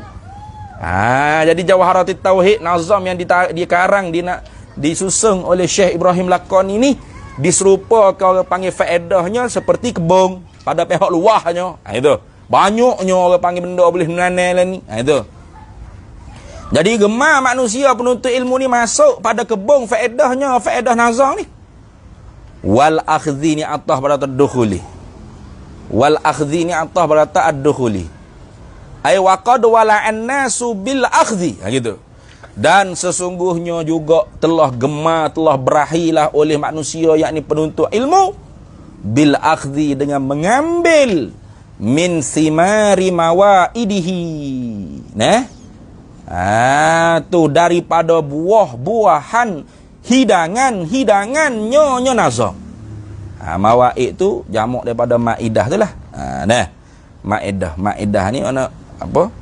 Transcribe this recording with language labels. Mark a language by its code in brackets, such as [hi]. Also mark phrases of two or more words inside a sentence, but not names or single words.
[ms] Jadi Jawharatit Tauhid nazam yang dikarang disusun oleh Syekh Ibrahim Laqani ini diserupakan orang panggil faedahnya seperti kebun pada pihak luarnya. Itu. Banyaknya orang panggil benda boleh menanam lah ni. Itu. Jadi gemar manusia penuntut ilmu ni masuk pada kebun faedahnya, faedah nazam ni. [ar] والأخذ [ms] ni atah pada ad-dukhuli. [ar] والأخذ [ms] ni atah pada ad-dukhuli. [ar] أي وقد ولع الناس بالأخذ. [ms] Gitu. Dan sesungguhnya juga telah gemar, telah berahilah oleh manusia yakni penuntut ilmu [ar] بالأخذ [ms] dengan mengambil [ar] من ثمار موائده. [ms] Nah. Tu daripada buah-buahan hidangan-hidangannya nazam. Mawaid tu jamak daripada maidah tu lah. Maidah ni mana apa?